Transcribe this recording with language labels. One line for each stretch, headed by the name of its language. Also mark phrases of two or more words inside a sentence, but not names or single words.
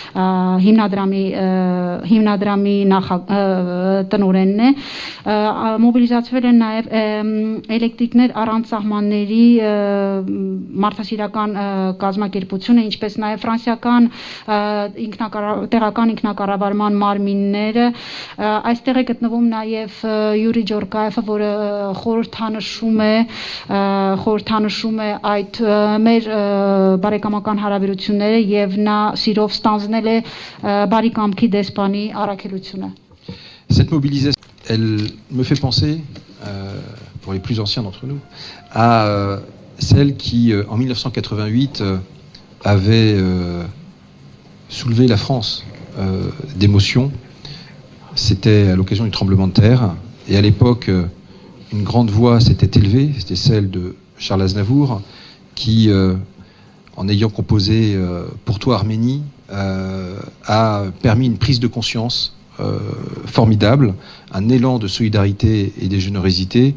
Armenian: հիմնադրամի տնօրենն է, մոբիլիզացվել են նաև էլեկտրիկներ առանց սահմանների մարդասիրական կազմակերպությունը, ինչպես նաև ֆրանսիական տեղական ինքնակառավարման մարմինները, այստեղ է գտնվում նաև Յուրի Ջորկաևը, որը խորհրդանշում է այդ մեր բարեկամական հարաբերությունները եւ նա սիրով ստանձնել է բարի կամքի դեսպանի առաքելությունը.
French: Cette mobilisation, elle me fait penser, pour les plus anciens d'entre nous, à celle qui, en 1988, avait soulevé la France d'émotion. C'était à l'occasion du tremblement de terre. Et à l'époque, une grande voix s'était élevée, c'était celle de Charles Aznavour, qui, en ayant composé Pour toi Arménie, a permis une prise de conscience formidable, un élan de solidarité et de générosité.